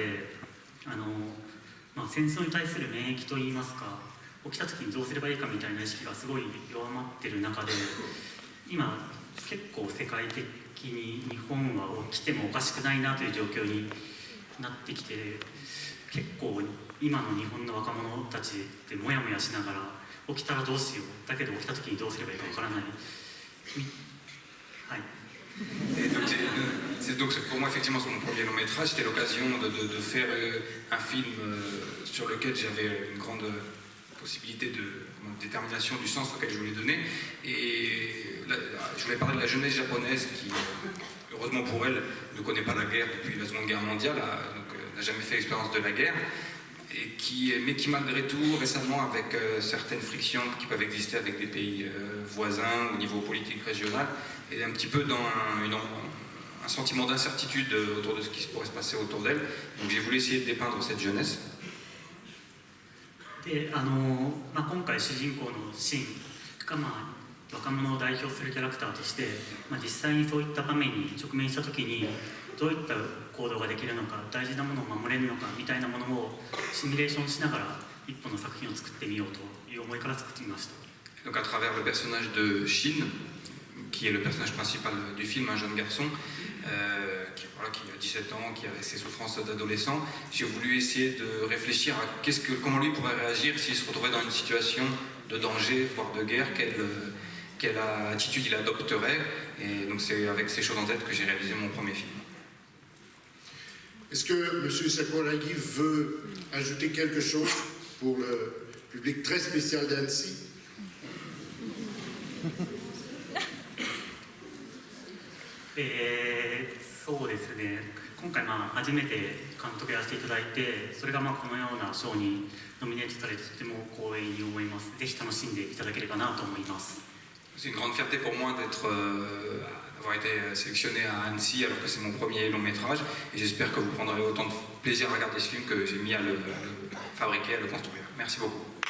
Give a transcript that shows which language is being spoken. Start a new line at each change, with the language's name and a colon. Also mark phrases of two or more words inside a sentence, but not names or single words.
Japanese: で戦争に対する免疫といいますか、起きた時にどうすればいいかみたいな意識がすごい弱まってる中で、今結構世界的に日本は起きてもおかしくないなという状況になってきて、結構今の日本の若者たちってモヤモヤしながら、起きたらどうしよう、だけど起きた時にどうすればいいかわからない。はい。
French: Donc pour moi effectivement sur mon premier long métrage, c'était l'occasion de faire un film sur lequel j'avais une grande possibilité de détermination du sens auquel je voulais donner. Et je voulais parler de la jeunesse japonaise qui, heureusement pour elle, ne connaît pas la guerre depuis la Seconde Guerre mondiale, donc n'a jamais fait l'expérience de la guerre, mais qui malgré tout, récemment, avec certaines frictions qui peuvent exister avec des pays voisins au niveau politique régional, est un petit peu dans un sentiment d'incertitude autour de ce qui pourrait se passer autour d'elle. Donc j'ai voulu essayer de dépeindre cette jeunesse.
Japanese: で今回主人公のシンが、若者を代表するキャラクターとして、実際にそういった場面に直面した時にどういった行動ができるのか、大事なものを守れるのかみたいなものをシミュレーションしながら一本の作品を作ってみようという思いから作ってみました。
French: Donc à travers le personnage de Shin, qui est le personnage principal du film, un jeune garçon qui a 17 ans, qui a ses souffrances d'adolescent. J'ai voulu essayer de réfléchir à comment lui pourrait réagir s'il se retrouvait dans une situation de danger, voire de guerre, quelle attitude il adopterait. Et donc c'est avec ces choses en tête que j'ai réalisé mon premier film. Est-ce que M. Sakuragi veut ajouter quelque chose pour le public très spécial d'Annecy?
Japanese: えそうですね、今回初めて監督やらせていただいて、それがこのような賞にノミネートされてとても光栄に思います。ぜひ楽しんでいただければなと思います。
French: C'est une grande fierté pour moi d'avoir été sélectionné à Annecy alors que c'est mon premier long métrage et j'espère que vous prendrez autant de plaisir à regarder ce film que j'ai mis à le fabriquer, à le construire. Merci beaucoup.